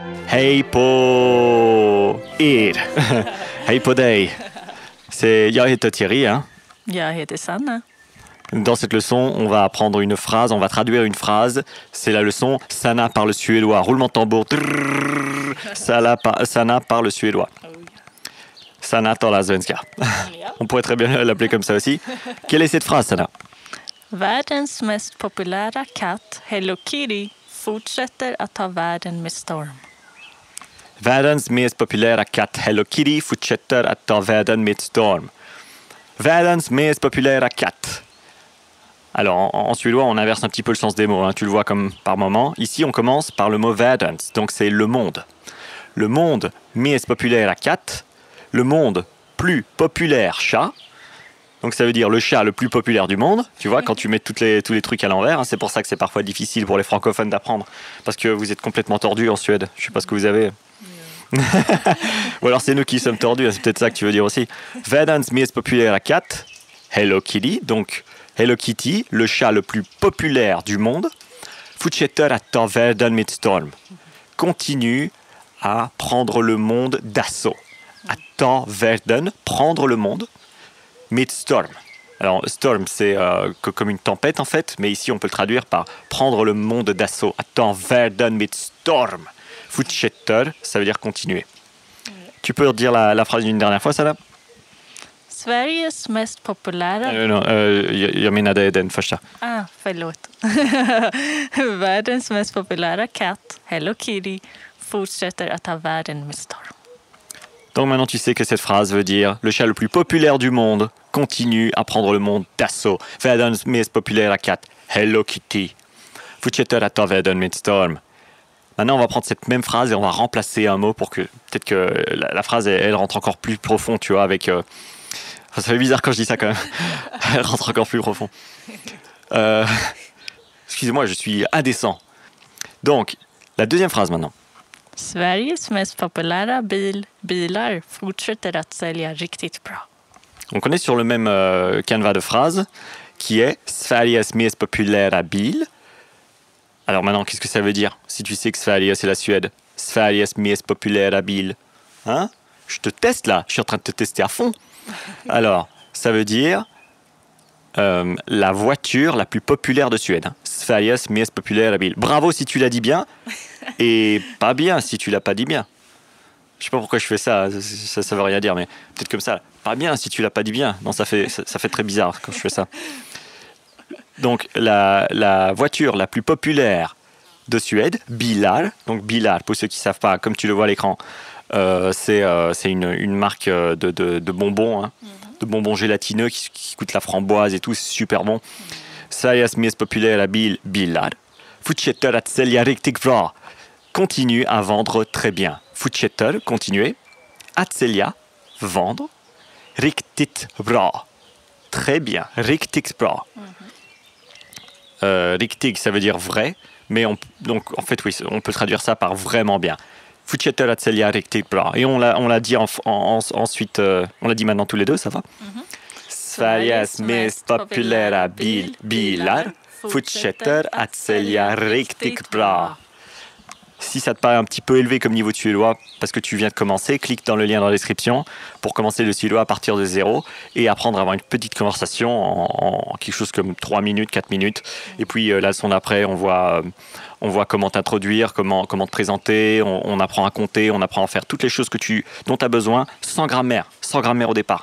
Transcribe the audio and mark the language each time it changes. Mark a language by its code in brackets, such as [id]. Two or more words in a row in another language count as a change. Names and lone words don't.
[sv] Hej på er. Hej på dig. Jag heter Thierry. Hein. Jag heter Sanna. [fr] Dans cette leçon, on va apprendre une phrase, on va traduire une phrase. C'est la leçon Sanna parle suédois. Roulement de tambour. Sanna parle suédois. [sv] Sanna talar svenska. [fr] On pourrait très bien l'appeler comme ça aussi. Quelle est cette phrase, Sanna? [sv] Världens mest populära katt, Hello Kitty, fortsätter att ta världen med storm. Världens mest populära katt Hello Kitty fortsätter att ta världen med storm. Världens mest populära katt. [fr] Alors, en suédois, on inverse un petit peu le sens des mots. Hein. Tu le vois comme par moment. Ici, on commence par le mot världens. Donc, c'est le monde. Le monde [sv] mest populära katt. [fr] Le monde plus populaire chat. Donc, ça veut dire le chat le plus populaire du monde. Tu vois, quand tu mets tous les trucs à l'envers. Hein, c'est pour ça que c'est parfois difficile pour les francophones d'apprendre. Parce que vous êtes complètement tordus en Suède. Je ne sais pas ce que vous avez. Ou alors c'est nous qui sommes tordus, c'est peut-être ça que tu veux dire aussi. [sv] Världens mest populära katt, Hello Kitty, [fr] donc Hello Kitty, le chat le plus populaire du monde, [sv] fortsätter att ta världen med storm, [fr] continue à prendre le monde d'assaut. [sv] Att ta världen, [fr] prendre le monde, [sv] med storm. [fr] Alors storm c'est comme une tempête en fait, mais ici on peut le traduire par prendre le monde d'assaut. [sv] Att ta världen med storm. Fortsätter, [fr] ça veut dire continuer. Tu peux redire la phrase une dernière fois, Sanna? [sv] Sveriges mest populära... Jag menade den första. Förlåt. Världens mest populära katt, Hello Kitty, fortsätter att ta världen med storm. [fr] Donc maintenant tu sais que cette phrase veut dire le chat le plus populaire du monde continue à prendre le monde d'assaut. [sv] Världens mest populära katt, Hello Kitty, fortsätter att ta världen med storm. [fr] Maintenant, on va prendre cette même phrase et on va remplacer un mot pour que peut-être que la phrase elle rentre encore plus profond, tu vois, avec. Ça fait bizarre quand je dis ça quand même. Elle rentre encore plus profond. Excusez-moi, je suis indécent. Donc, la deuxième phrase maintenant. [sv] Sveriges mest populära bilar fortsätter att sälja riktigt bra. [fr] Donc, on est sur le même canevas de phrase qui est [sv] Sveriges mest populära bil. [fr] Alors maintenant, qu'est-ce que ça veut dire? Si tu sais que Sverige, c'est la Suède. [sv] Sveriges mest populära bil. [fr] Hein? Je te teste là. Je suis en train de te tester à fond. Alors, ça veut dire la voiture la plus populaire de Suède. Hein? [sv] Sveriges mest populära bil. [fr] Bravo si tu l'as dit bien. Et pas bien si tu l'as pas dit bien. Je sais pas pourquoi je fais ça. Ça veut rien dire, mais peut-être comme ça. Pas bien si tu l'as pas dit bien. Non, ça fait très bizarre quand je fais ça. Donc, la voiture la plus populaire de Suède, Bilar. Donc, Bilar, pour ceux qui ne savent pas, comme tu le vois à l'écran, c'est une marque de bonbons, hein, de bonbons gélatineux qui coûtent la framboise et tout, c'est super bon. [sv] Sveriges mest populära bil, Bilar. Fortsätter att sälja riktigt bra. [fr] Continue à vendre très bien. [sv] Fortsätter, continuer. Att sälja, vendre. Riktigt bra. [fr] Très bien. [sv] Riktigt bra. Riktig, [fr] ça veut dire vrai, mais donc en fait oui, on peut traduire ça par vraiment bien. [sv] Fortsätter att sälja riktigt bra. [fr] Et on l'a dit ensuite, on l'a dit maintenant tous les deux, ça va? [sv] Sveriges mest populära bilar fortsätter att sälja riktigt bra. [fr] Si ça te paraît un petit peu élevé comme niveau de suédois, parce que tu viens de commencer, clique dans le lien dans la description pour commencer le suédois à partir de 0 et apprendre à avoir une petite conversation en quelque chose comme 3 minutes, 4 minutes. Et puis la leçon d'après, on voit comment t'introduire, comment te présenter, on apprend à compter, on apprend à faire toutes les choses dont tu as besoin sans grammaire au départ.